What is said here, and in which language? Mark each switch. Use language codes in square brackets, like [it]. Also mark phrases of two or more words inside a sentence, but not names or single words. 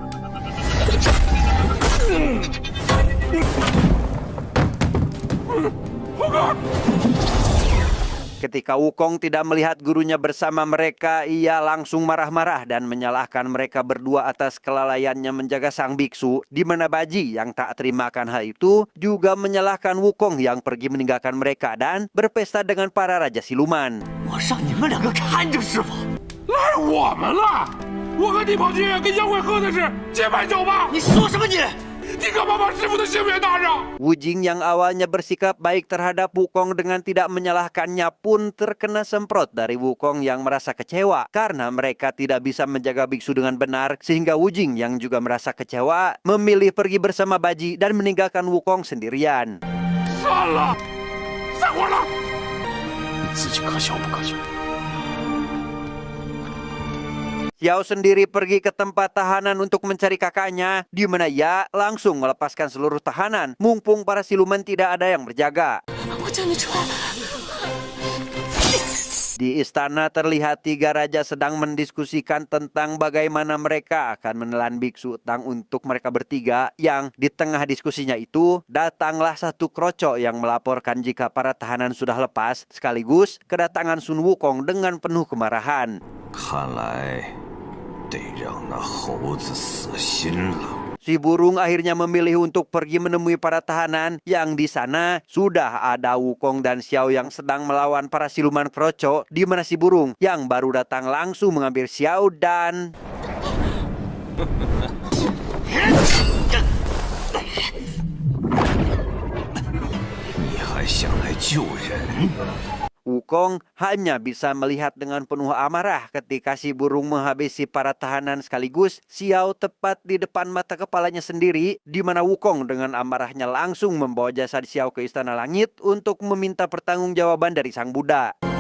[id] Ketika Wukong tidak melihat gurunya bersama mereka, ia langsung marah-marah dan menyalahkan mereka berdua atas kelalaiannya menjaga sang biksu, di mana Baji yang tak terimakan hal itu juga menyalahkan Wukong yang pergi meninggalkan mereka dan berpesta dengan para raja siluman. [zh] 我让你们2个看着师傅。赖我们了！我和地跑剧跟妖怪喝的是结拜酒吧！你说什么你？你干嘛把师傅的性命搭上？ [id] Wujing yang awalnya bersikap baik terhadap Wukong dengan tidak menyalahkannya pun terkena semprot dari Wukong yang merasa kecewa karena mereka tidak bisa menjaga biksu dengan benar, sehingga Wujing yang juga merasa kecewa memilih pergi bersama Baji dan meninggalkan Wukong sendirian. [zh] 算了，散伙了。你自己可笑不可笑？ [id] Xiao sendiri pergi ke tempat tahanan untuk mencari kakaknya, di mana ia langsung melepaskan seluruh tahanan, mumpung para siluman tidak ada yang berjaga. [zh] 我叫你出来。 [id] Di istana terlihat 3 raja sedang mendiskusikan tentang bagaimana mereka akan menelan biksu Tang untuk mereka bertiga, yang di tengah diskusinya itu datanglah satu kroco yang melaporkan jika para tahanan sudah lepas, sekaligus kedatangan Sun Wukong dengan penuh kemarahan. [zh] 看来得让那猴子死心了。 [id] Si burung akhirnya memilih untuk pergi menemui para tahanan yang di sana sudah ada Wukong dan Xiao yang sedang melawan para siluman kroco, di mana si burung yang baru datang langsung mengambil Xiao dan [zh] 你还想来救人？ [id] Wukong hanya bisa melihat dengan penuh amarah ketika si burung menghabisi para tahanan sekaligus Xiao tepat di depan mata kepalanya sendiri, di mana Wukong dengan amarahnya langsung membawa jasad Xiao ke Istana Langit untuk meminta pertanggungjawaban dari Sang Buddha.